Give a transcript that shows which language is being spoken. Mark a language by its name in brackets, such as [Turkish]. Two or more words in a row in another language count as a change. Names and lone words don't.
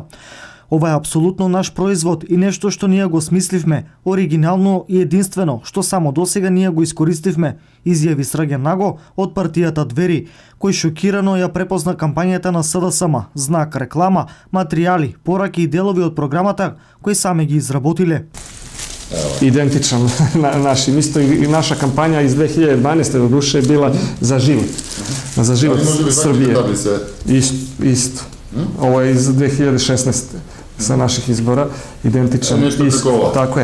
[Macedonian] Ова е апсолутно наш производ и нешто што ние го смисливме, оригинално и единствено, што само досега ние го искористивме, изјави Срđan Nogo од партијата Двери, кој шокирано ја препозна кампањата на СДСМ, знак реклама, материјали, пораки и делови од програмата кои сами ги изработиле. [Serbian] Identičan našim. Isto i naša kampanja iz 2012. do duše je bila za život. Za život Srbije. Isto. Ovo je iz 2016. sa naših izbora. Identičan. Tako je.